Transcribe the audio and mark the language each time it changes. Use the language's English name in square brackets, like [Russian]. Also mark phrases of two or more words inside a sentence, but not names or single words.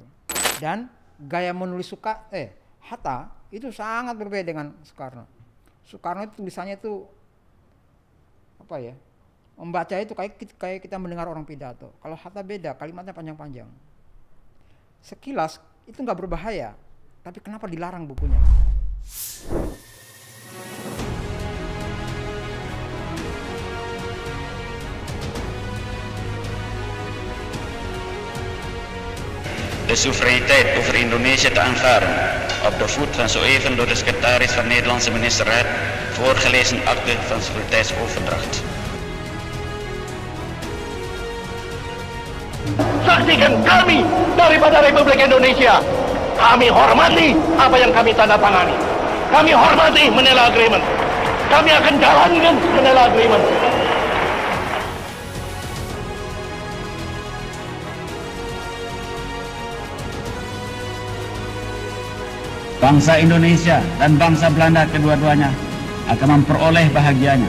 [Indonesian] Dan gaya menulis Hatta itu sangat berbeda dengan Soekarno. Soekarno itu tulisannya itu apa ya? Membaca itu kayak kita mendengar orang pidato. Kalau Hatta beda, kalimatnya panjang-panjang. Sekilas itu nggak berbahaya, tapi kenapa dilarang bukunya? [Dutch] De soevereiniteit over Indonesië te aanvaarden, op de voet van zo even door de secretaris van de Nederlandse ministerraad voorgelezen akte van soevereiniteitsoverdracht. [Indonesian] Saksikan kami daripada Republik Indonesia. Kami hormati apa yang kami tanda tangani. Kami hormati Manila Agreement. Kami akan jalankan Manila Agreement. Bangsa Indonesia dan bangsa Belanda kedua-duanya akan memperoleh bahagianya.